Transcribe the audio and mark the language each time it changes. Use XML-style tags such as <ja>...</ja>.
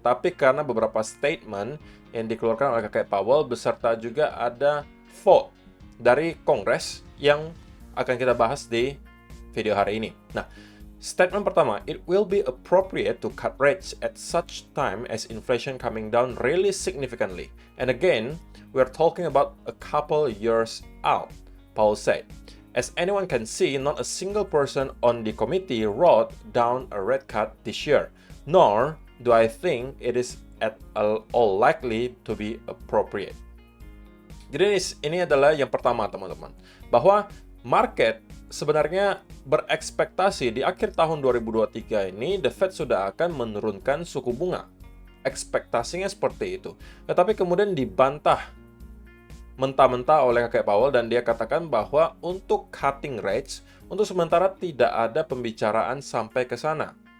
<id>Tapi karena beberapa statement yang dikeluarkan oleh kakek Powell beserta juga ada vote dari Kongres yang akan kita bahas di video hari ini. Nah, statement pertama,</id> <en>it will be appropriate to cut rates at such time as inflation coming down really significantly. And again, we're talking about a couple years out, Powell said. As anyone can see, not a single person on the committee wrote down a rate cut this year, nor do I think it is at all likely to be appropriate.</en> <id>Jadi ini adalah yang pertama, teman-teman, bahwa market sebenarnya berekspektasi di akhir tahun 2023 ini The Fed sudah akan menurunkan suku bunga. Ekspektasinya seperti itu. Tetapi kemudian dibantah mentah-mentah oleh kakek Powell dan dia katakan bahwa untuk cutting rates, untuk sementara tidak ada pembicaraan sampai ke sana.</id>